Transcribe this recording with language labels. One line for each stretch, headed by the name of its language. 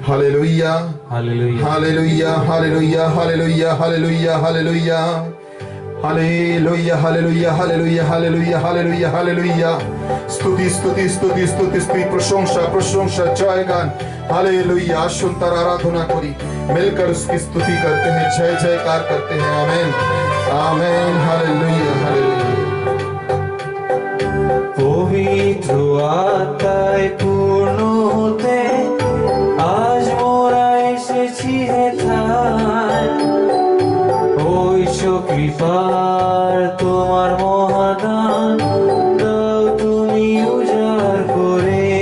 Bangla: Hallelujah, hallelujah. Hallelujah, hallelujah, hallelujah, hallelujah, hallelujah, hallelujah, hallelujah, hallelujah, hallelujah, hallelujah, hallelujah. স্তুতি, স্তুতি, স্তুতি, স্তুতি, স্তুতি, প্রশংসা,
Hindi: प्रशंसा, जयगान,
Bangla: हालेलुया। আসুন তার আরাধনা করি,
Hindi: मिलकर उसकी स्तुति करते हैं, जय जयकार करते हैं, आमेन, आमेन, हालेलुया, हालेलुया।
Bangla: পবিত্র আত্মায় পূর্ণ হতে আজ মোরা এসেছি হেথায়, ঐশ্য কৃপার তোমার মহাদান দাও তুমি উজাড় করে,